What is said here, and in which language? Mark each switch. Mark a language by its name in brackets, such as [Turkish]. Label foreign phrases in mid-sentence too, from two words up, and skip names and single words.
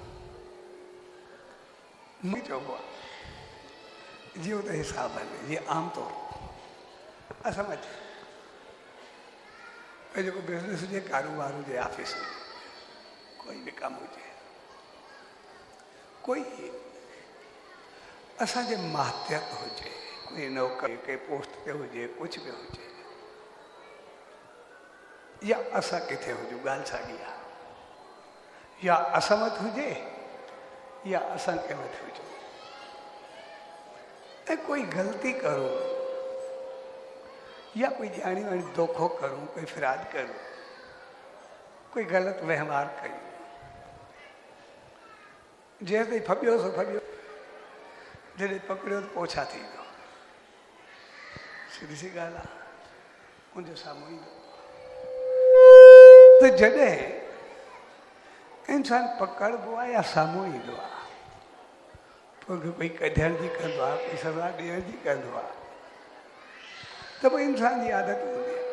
[Sindhi] मूंखे चइबो आहे जीअं त हिसाब हले, जीअं आमतौर असां वटि भई जेको बिज़नेस हुजे, कारोबार हुजे, ऑफिस हुजे, कोई बि कमु हुजे, कोई असांजे मातहत हुजे, कोई नौकरी के पोस्ट ते हुजे, कुझु बि हुजे, या असां किथे हुजूं, ॻाल्हि साॻी आहे। या असां वटि हुजे या असां कंहिं वटि हुजूं, ऐं कोई ग़लती करूं या कोई ॼाणी वाणी धोखो करूं, कोई फिराद करूं, कोई ग़लति वहिंवार कयूं, जेसि ताईं फबियो सो फबियो, जॾहिं पकड़ियो त पोइ छा थींदो? सिधी सी ॻाल्हि आहे, उनजे साम्हूं ईंदो। त जॾहिं इंसान पकड़बो आहे या साम्हूं ईंदो आहे, पोइ कोई कढण जी कंदो आहे, कोई सज़ा ॾियण जी कंदो आहे, त पोइ इंसान जी आदत हूंदी आहे।